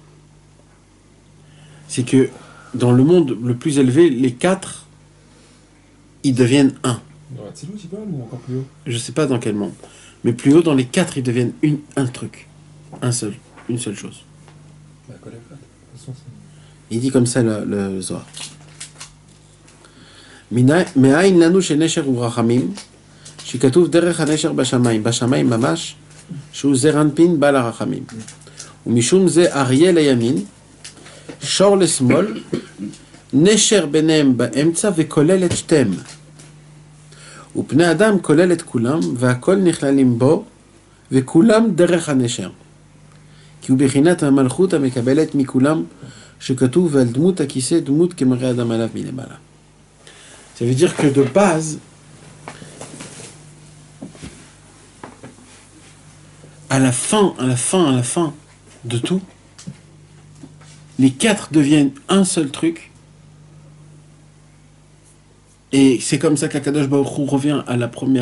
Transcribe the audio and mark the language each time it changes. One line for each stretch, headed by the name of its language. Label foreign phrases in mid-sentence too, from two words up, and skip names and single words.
French: C'est que dans le monde le plus élevé, les quatre, ils deviennent un. Dans la Tsilou, tu parles ou encore plus haut? Je sais pas dans quel monde. Mais plus haut, dans les quatre, ils deviennent un truc. Une seule chose. Bah, quoi, la fête. De toute façon, c'est. Il dit comme ça le Zohar.
Hebrew: מאין לנו שנשר הוא רחמים, שכתוב דרך הנשר בשמיים, בשמיים ממש, שהוא זר אנפין בעל הרחמים. ומשום זה אריה לימין, שור לשמאל, נשר ביניהם באמצע וכולל את שתיהם. ופני אדם כולל את כולם, והכל נכללים בו, וכולם דרך הנשר. כי הוא בחינת המלכות המקבלת מכולם, שכתוב ועל דמות הכיסא דמות כמראה אדם עליו מלמעלה.
French: Ça veut dire que de base, à la fin de tout, les quatre deviennent un seul truc. Et c'est comme ça qu'
Hebrew: הקדוש ברוך הוא
French: revient à la première...